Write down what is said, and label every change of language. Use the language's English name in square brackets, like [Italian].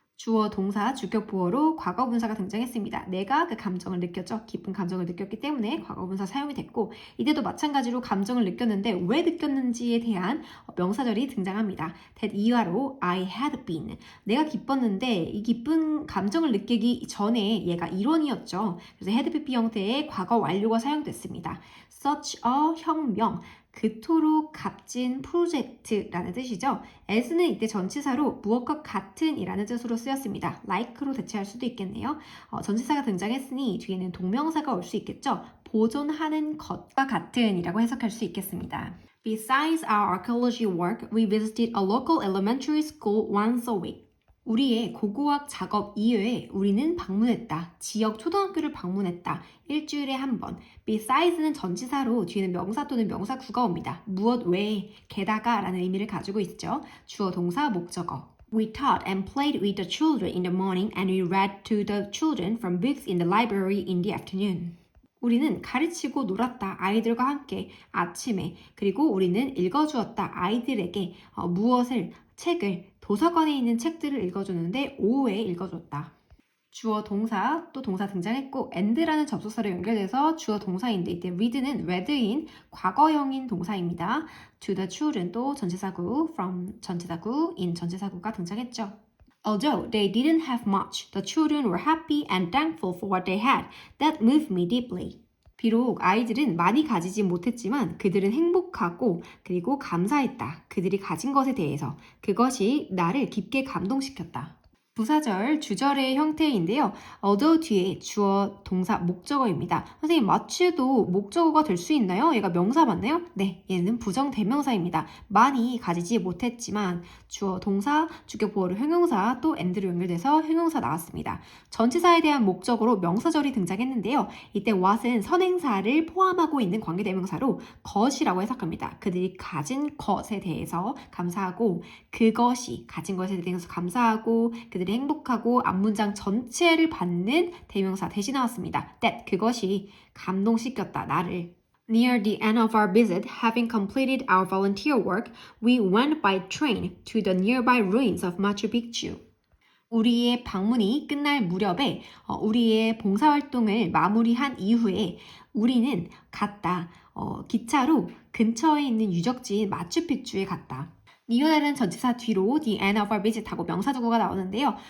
[Korean] 주어, 동사, 주격, 보어로 과거분사가 등장했습니다. 내가 그 감정을 느꼈죠. 기쁜 감정을 느꼈기 때문에 과거분사 사용이 됐고 이때도 마찬가지로 감정을 느꼈는데 왜 느꼈는지에 대한 명사절이 등장합니다. [English] that [Korean] 이하로 [English] I had been. [Korean] 내가 기뻤는데 이 기쁜 감정을 느끼기 전에 얘가 일원이었죠. 그래서 had pp 형태의 과거 완료가 사용됐습니다. [English] such a 혁명. [Korean] 그토록 값진 프로젝트라는 뜻이죠. as는 이때 전치사로 무엇과 같은 이라는 뜻으로 쓰였습니다. like로 대체할 수도 있겠네요. 전치사가 등장했으니 뒤에는 동명사가 올 수 있겠죠. 보존하는 것과 같은 이라고 해석할 수 있겠습니다. [English] Besides our archaeology work, we visited a local elementary school once a week. [Korean] 우리의 고고학 작업 이외에 우리는 방문했다. 지역 초등학교를 방문했다. 일주일에 한 번. Besides는 전치사로 뒤에는 명사 또는 명사구가 옵니다. 무엇 외에, 게다가 라는 의미를 가지고 있죠. 주어, 동사, 목적어. [English] We taught and played with the children in the morning and we read to the children from books in the library in the afternoon. [Korean] 우리는 가르치고 놀았다. 아이들과 함께 아침에. 그리고 우리는 읽어주었다. 아이들에게 무엇을, 책을, 도서관에 있는 책들을 읽어주는데 오후에 읽어줬다. 주어, 동사, 또 동사 등장했고 and라는 접속사로 연결돼서 주어 동사인데 이때 read는 read인 과거형인 동사입니다. [English] to the children [Korean] 또 전치사구, from 전치사구, in 전치사구가 등장했죠. [English] Although they didn't have much, the children were happy and thankful for what they had. That moved me deeply. [Korean] 비록 아이들은 많이 가지지 못했지만 그들은 행복하고 그리고 감사했다. 그들이 가진 것에 대해서. 그것이 나를 깊게 감동시켰다. 부사절, 주절의 형태인데요. although 뒤에 주어, 동사, 목적어입니다. 선생님, much도 목적어가 될 수 있나요? 얘가 명사 맞나요? 네, 얘는 부정대명사입니다. 많이 가지지 못했지만 주어, 동사, 주격, 보어로 형용사, 또 and로 연결돼서 형용사 나왔습니다. 전치사에 대한 목적어로 명사절이 등장했는데요. 이때 what은 선행사를 포함하고 있는 관계대명사로 것이라고 해석합니다. 그들이 가진 것에 대해서 감사하고 그것이 가진 것에 대해서 감사하고 그들이 행복하고 앞문장 전체를 받는 대명사 대신 나왔습니다. That 그것이 감동시켰다 나를. [English] Near the end of our visit, having completed our volunteer work, we went by train to the nearby ruins of Machu Picchu. [Korean] 우리의 방문이 끝날 무렵에 우리의 봉사활동을 마무리한 이후에 우리는 갔다. 기차로 근처에 있는 유적지인 마추픽추에 갔다. near는 전치사 뒤로 [English] the end of our visit [Korean] 하고 명사주구가 나오는데요.